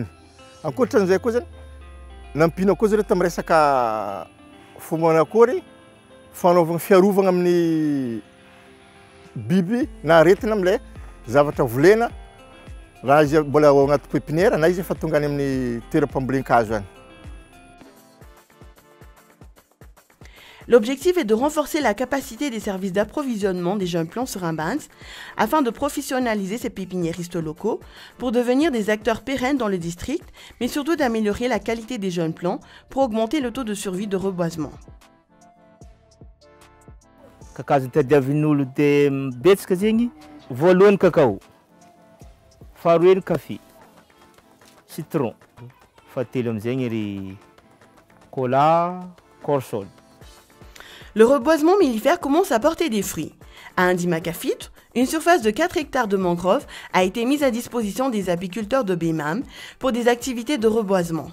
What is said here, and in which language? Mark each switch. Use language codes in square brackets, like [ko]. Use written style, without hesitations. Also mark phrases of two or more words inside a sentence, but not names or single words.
[mg] Ankoatran'izay koa zany nampina koa zareo tamin'ny resaka fomba akory fanaovana fiarovana amin'ny biby na aretina amin'ilay zavatra volena raha izy mbola ao anaty pépinière na izy efa tonga any amin'ny toeram-pambolen-kazo any. [fr] L'objectif est de renforcer la capacité des services d'approvisionnement des jeunes plants sur Imbans afin de professionnaliser ces pépiniéristes locaux pour devenir des acteurs pérennes dans le district, mais surtout d'améliorer la qualité des jeunes plants pour augmenter le taux de survie de reboisement. [mg] Kakazo tadiavin'olo dia betsaka zegny voalohany cacao, faharoa ny café, citron, fahatelo am'zegny ry cola, corsol. [fr] Le reboisement mellifère commence à porter des fruits. À Indimakafit, une surface de 4 hectares de mangroves a été mise à disposition des apiculteurs de BIMAM pour des activités de reboisement.